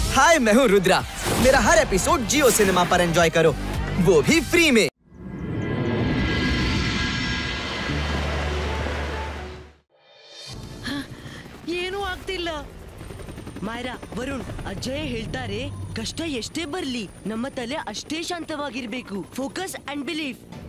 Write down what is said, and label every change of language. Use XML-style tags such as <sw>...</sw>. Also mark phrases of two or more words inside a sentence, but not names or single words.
<hi>हाय, मैं हूँ रुद्रा। मेरा हर एपिसोड जियो सिनेमा पर एंजॉय करो, वो भी फ्री में।</hi> <kn>ಏನೂ ಆಗ್ತಿಲ್ಲ. ಮಾಯರಾ, ವರುಣ್, ಅಜ್ಜಯ್ ಹೇಳ್ತಾರೆ ಕಷ್ಟ ಎಷ್ಟೇ ಬರ್ಲಿ ನಮ್ಮ ತಲೆ ಅಷ್ಟೇ ಶಾಂತವಾಗಿರ್ಬೇಕು.</kn> <en>focus and belief.</en>